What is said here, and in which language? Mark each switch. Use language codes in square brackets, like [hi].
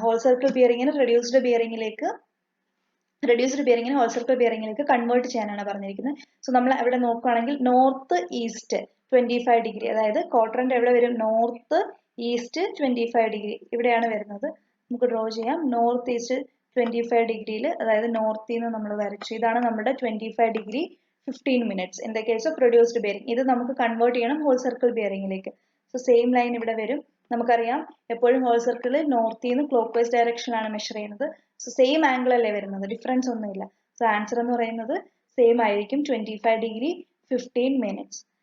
[ml] Whole circle ബിയറിംഗിന് reduced ബിയറിംഗിലേക്ക് whole circle ബിയറിംഗിലേക്ക് convert ചെയ്യാനാണ് പറഞ്ഞിരിക്കുന്നത്. So നമ്മൾ അവിടെ നോക്കുകയാണെങ്കിൽ നോർത്ത് ഈസ്റ്റ് 25 ഡിഗ്രി, അതായത് ക്വാഡ്രന്റ് എവിടെ വരും? നോർത്ത് ഈസ്റ്റ് 25 ഡിഗ്രി ഇവിടെയാണ് വരുന്നത്. നമുക്ക് ഡ്രോ ചെയ്യാം. നോർത്ത് ഈസ്റ്റ് 25 ഡിഗ്രിയിൽ, അതായത് നോർത്തിൽ നിന്ന് നമ്മൾ വരച്ചു. ഇതാണ് നമ്മുടെ 25 degree [en] 15 minutes in the case of reduced bearing. [ml] ഇത് നമുക്ക് കൺവേർട്ട് ചെയ്യണം whole circle ബിയറിംഗിലേക്ക്. So same line ഇവിടെ വരും. നമുക്കറിയാം എപ്പോഴും ഹോൾ സർക്കിൾ നോർത്തിൽ നിന്ന് ക്ലോക്ക് വൈസ് ഡയറക്ഷനിലാണ് മെഷർ ചെയ്യുന്നത്. സോ സെയിം ആംഗിൾ അല്ലേ വരുന്നത്, ഡിഫറൻസ് ഒന്നുമില്ല. സോ ആൻസർ എന്ന് പറയുന്നത് സെയിം ആയിരിക്കും, 25 ഡിഗ്രി 15 മിനിറ്റ്സ്.